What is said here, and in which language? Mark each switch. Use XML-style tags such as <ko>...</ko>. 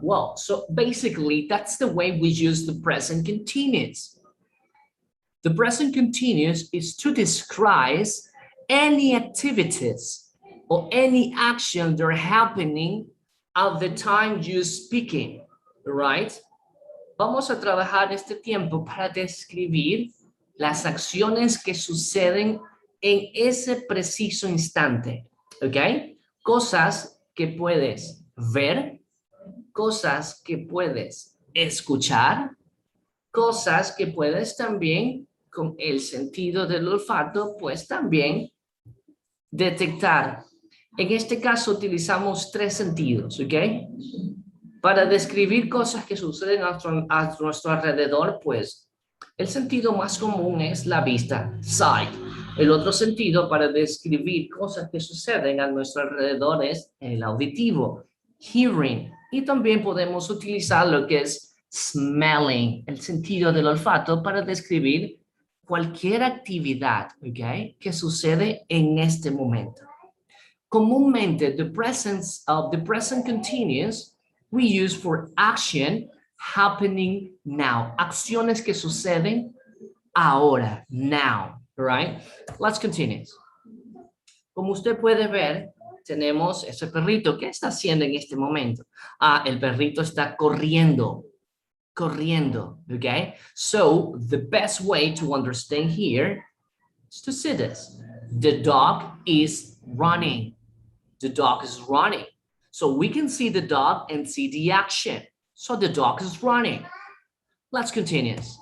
<en>Well, so basically, that's the way we use the present continuous. The present continuous is to describe any activities or any action that are happening at the time you're speaking, right?</en> <es>Vamos a trabajar este tiempo para describir las acciones que suceden en ese preciso instante, ¿ok? Cosas que puedes ver, cosas que puedes escuchar, cosas que puedes también, con el sentido del olfato, pues también detectar. En este caso utilizamos tres sentidos, ¿ok? Para describir cosas que suceden a nuestro alrededor, pues el sentido más común es la vista, sight. El otro sentido para describir cosas que suceden a nuestro alrededor es el auditivo, hearing. Y también podemos utilizar lo que es smelling, el sentido del olfato, para describir cualquier actividad, ¿ok? Que sucede en este momento. Comúnmente,</es> <en>the present continuous we use for action happening now.</en> <es>Acciones que suceden ahora,</es> <en>now, right? Let's continue.</en> <es>Como usted puede ver, tenemos ese perrito. ¿Qué está haciendo en este momento? Ah, el perrito está corriendo, corriendo, okay?</es> <en>So, the best way to understand here is to see this. The dog is running. The dog is running. So we can see the dog and see the action. So the dog is running. Let's continue.</en>